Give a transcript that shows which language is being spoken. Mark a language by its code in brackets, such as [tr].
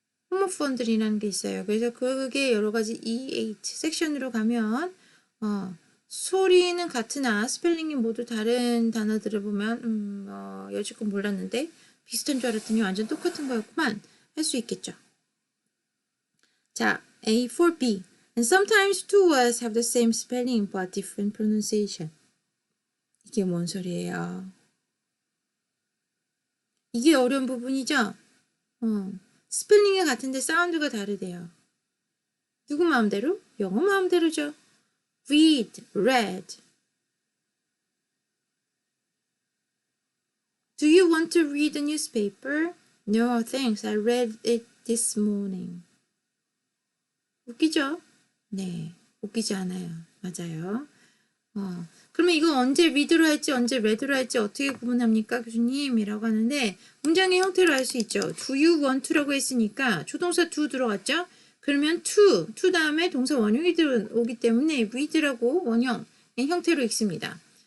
[ko] 호모폰들이라는 게 있어요. 그래서 그게 여러 가지 E8 섹션으로 가면 소리는 같으나 스펠링이 모두 다른 단어들을 보면 여지껏 몰랐는데 비슷한 줄 알았더니 완전 똑같은 거였구만 할 수 있겠죠. [en] 자, A for B. And sometimes two words have the same spelling but different pronunciation. [ko] 이게 뭔 소리예요? 이게 어려운 부분이죠? 스펠링이 같은데 사운드가 다르대요. 누구 마음대로? 영어 마음대로죠. read, read. [en] Do you want to read the newspaper? No, thanks. I read it this morning. [ko] 웃기죠? 네, 웃기지 않아요. 맞아요. 그러면 이거 언제 read로 할지 언제 read로 할지 어떻게 구분합니까? 교수님 이라고 하는데 문장의 형태로 할 수 있죠. Do you want to라고 했으니까 조동사 do 들어갔죠? 그러면 to 다음에 동사 원형이 들어오기 때문에 read라고 원형의 형태로 읽습니다.